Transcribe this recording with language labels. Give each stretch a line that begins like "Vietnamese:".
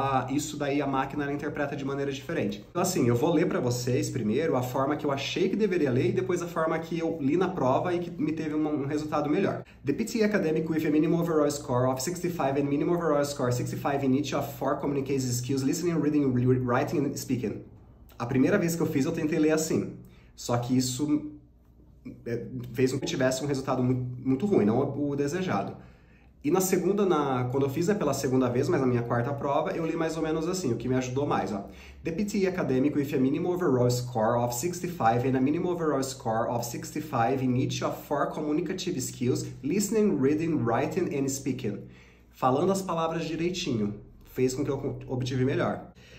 Portuguese: Isso daí a máquina ela interpreta de maneira diferente. Então assim, eu vou ler para vocês primeiro a forma que eu achei que deveria ler e depois a forma que eu li na prova e que me teve um resultado melhor.
English: The PTE academic with a minimum overall score of 65 and minimum overall score 65 in each of 4 communication skills, listening, reading, writing and speaking.
Portuguese: A primeira vez que eu fiz eu tentei ler assim, só que isso fez com que eu tivesse um resultado muito ruim, não o desejado. E na segunda, quando eu fiz pela segunda vez, mas na minha quarta prova, eu li mais ou menos assim, o que me ajudou mais, ó.
English: The PTE academic with a minimum overall score of 65 and a minimum overall score of 65 in each of 4 communicative skills, listening, reading, writing and speaking.
Portuguese: Falando as palavras direitinho, fez com que eu obtive melhor.